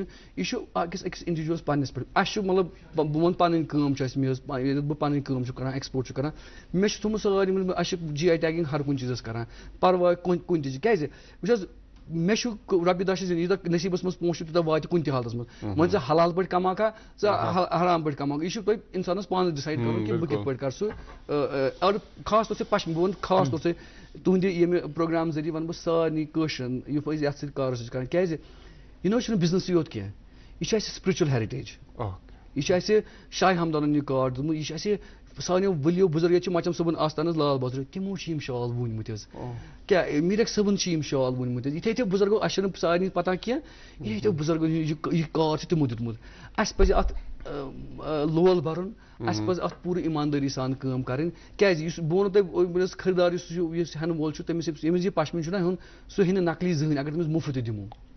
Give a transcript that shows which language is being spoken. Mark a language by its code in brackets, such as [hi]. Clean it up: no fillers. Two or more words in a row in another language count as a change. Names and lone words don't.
[ks] یہِ چھُ أکِس اِنڈِوِجوَلَس پنٛنِس پٮ۪ٹھ اَسہِ چھُ مطلب بہٕ وَنہٕ پَنٕنۍ کٲم چھِ اَسہِ مےٚ ٲس ییٚتٮ۪تھ بہٕ پَنٕنۍ کٲم چھُس کران ایٚکسپوٹ چھُ کران مےٚ چھُ تھوٚمُت سارنٕے اَسہِ چھِ [en] GI tagging [ks] ہر کُنہِ چیٖزَس کران پَرواے کُنہِ تہِ کیٛازِ وٕچھ حظ مےٚ چھُ رۄپیہِ دَہ چھِ یوٗتاہ نصیٖبَس منٛز پونٛسہٕ چھُ تیوٗتاہ واتہِ کُنہِ تہِ حالتَس منٛز وۄنۍ ژٕ حلال پٲٹھۍ کماوکھا ژٕ حرام پٲٹھۍ کماوکھا یہِ چھُ تۄہہِ اِنسانَس پانَس ڈِسایڈ کَرُن کہِ بہٕ کِتھ پٲٹھۍ کَرٕ سُہ [ur] اور خاص طور سے [ks] پشمیٖن بہٕ وَنہٕ [ur] خاص طور سے [ks] تُہنٛدِ ییٚمہِ پروگرام ذٔریعہٕ وَنہٕ بہٕ سارنٕے کٲشرٮ۪ن یُس أسۍ یَتھ سۭتۍ کارو سۭتۍ کران کیٛازِ یہِ نہ حظ چھُنہٕ بِزنِسٕے یوت کینٛہہ یہِ چھُ اَسہِ [en] spiritual heritage [ks] یہِ چھُ اَسہِ شاہِ ہمدانَن یہِ کارڈ دیُتمُت یہِ چھُ اَسہِ سانیو ؤلِیو بُزرگ ییٚتہِ چھِ مچم صٲبُن آستانَس لال بازرٕ تِمو چھِ یِم شال ووٗنمٕتۍ حظ کیٛاہ میٖرک صٲبُن چھِ یِم شال ووٗنمٕتۍ حظ یِتھے یِتھے بُزرگو اَسہِ چھُنہٕ سارنٕے پتہ کینٛہہ یِتھے یِتھے بُزرگو یہِ کار چھُ تِمو دیُتمُت اَسہِ پَزِ اَتھ لول بَرُن اَسہِ پَزِ اَتھ پوٗرٕ ایٖماندٲری سان کٲم کَرٕنۍ کیٛازِ یُس بہٕ وَنو تۄہہِ یُس خٔریٖدار یُس چھُ یُس ہٮ۪نہٕ وول چھُ تٔمِس ییٚمِس یہِ پشمیٖن چھُنہ ہیوٚن سُہ ہیٚیہِ نہٕ نقلی زٕہٕنۍ اگر تٔمِس مُفت تہِ دِمو